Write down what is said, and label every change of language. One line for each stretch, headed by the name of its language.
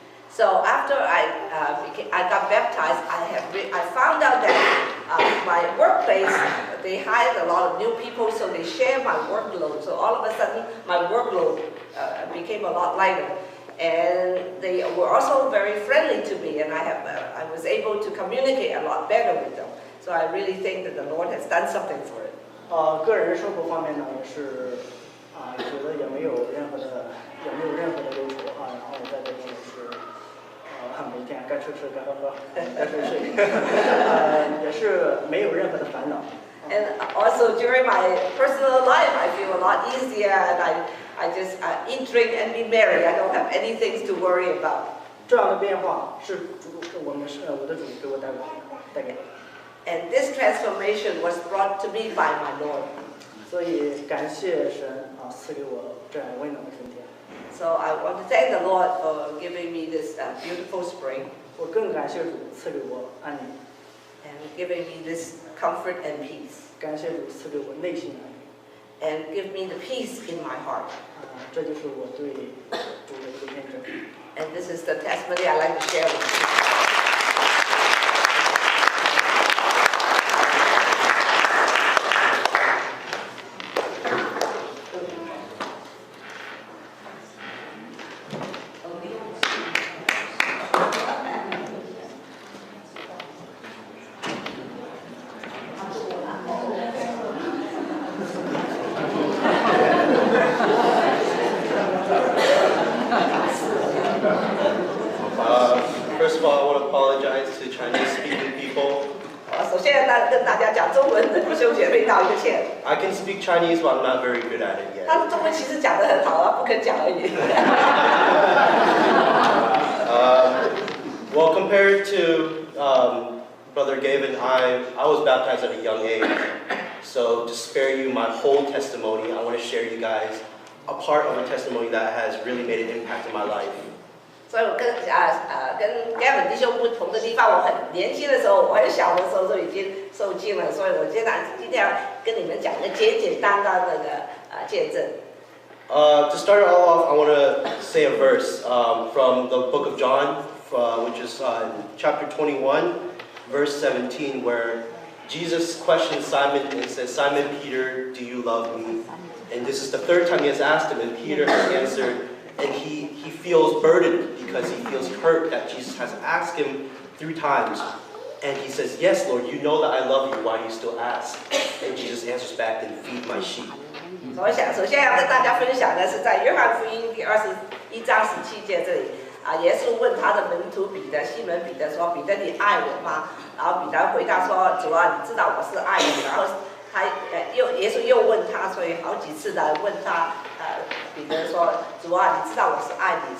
English: So after I got baptized, I found out that my workplace, they hired a lot of new people, so they shared my workload. So all of a sudden, my workload became a lot lighter. And they were also very friendly to me, and I was able to communicate a lot better with them. So I really think that the Lord has done something for it.
Chinese: 个人生活方面呢，也是觉得也没有任何的忧愁然后在这边也是每天该吃吃，该喝喝，该睡睡，也是没有任何的烦恼。
English: And also during my personal life, I feel a lot easier, and I just eat, drink, and be merry. I don't have anything to worry about.
Chinese: 这样的变化是我的主给我带给的。
English: And this transformation was brought to me by my Lord.
Chinese: 所以感谢神赐给我这样温暖的春天。
English: So I want to thank the Lord for giving me this beautiful spring.
Chinese: 我更感谢主赐给我安宁。
English: And giving me this comfort and peace.
Chinese: 感谢主赐给我内心安宁。
English: And give me the peace in my heart.
Chinese: 这就是我对主的一个见证。
English: And this is the testimony I like to share with you. First of all, I want to apologize to Chinese-speaking people.
Chinese: 首先跟大家讲中文的弟兄姐妹道一个歉。
English: I can speak Chinese, but I'm not very good at it yet.
Chinese: 他中文其实讲得很好不肯讲而已。
English: Well, compared to Brother Gavin, I was baptized at a young age. So to spare you my whole testimony, I want to share you guys a part of a testimony that has really made an impact in my life.
Chinese: 所以我跟Gavin 弟兄不同的地方，我很年轻的时候，我很小的时候就已经受浸了，所以我今天要跟你们讲一个简单的见证。
English: To start it all off, I want to say a verse from the book of John, which is chapter 21, verse 17, where Jesus questions Simon and says, Simon Peter, do you love me? And this is the third time he has asked him, and Peter has answered, and he feels burdened because he feels hurt that Jesus has asked him 3 times. And he says, yes, Lord, you know that I love you, why do you still ask? And Jesus answers back, then feed my sheep.
Chinese: 我想首先要跟大家分享的是在约翰福音第21章17节这里耶稣问他的门徒彼得，西门彼得说：“彼得，你爱我吗？” 然后彼得回答说：“主啊，你知道我是爱你。” 然后耶稣又问他，所以好几次来问他，彼得说：“主啊，你知道我是爱你。”